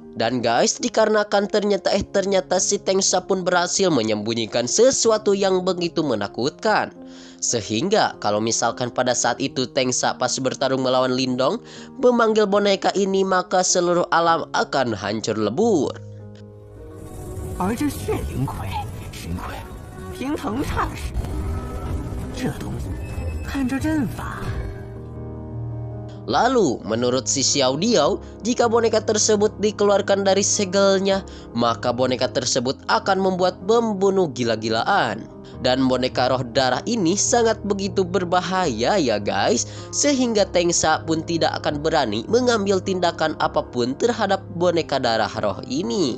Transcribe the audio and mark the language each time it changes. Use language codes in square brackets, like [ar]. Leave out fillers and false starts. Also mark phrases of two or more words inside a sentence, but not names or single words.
[id] Dan guys, dikarenakan ternyata si Tengsha pun berhasil menyembunyikan sesuatu yang begitu menakutkan. Sehingga kalau misalkan pada saat itu Tengsha pas bertarung melawan Lindong memanggil boneka ini, maka seluruh alam akan hancur lebur. [zh] 而这血灵葵、神葵、平衡煞石，这东西看这阵法。 [id] Lalu menurut si Xiao Diao, jika boneka tersebut dikeluarkan dari segelnya, maka boneka tersebut akan membuat membunuh gila-gilaan. Dan boneka roh darah ini sangat begitu berbahaya ya guys, sehingga Tengsha pun tidak akan berani mengambil tindakan apapun terhadap boneka darah roh ini.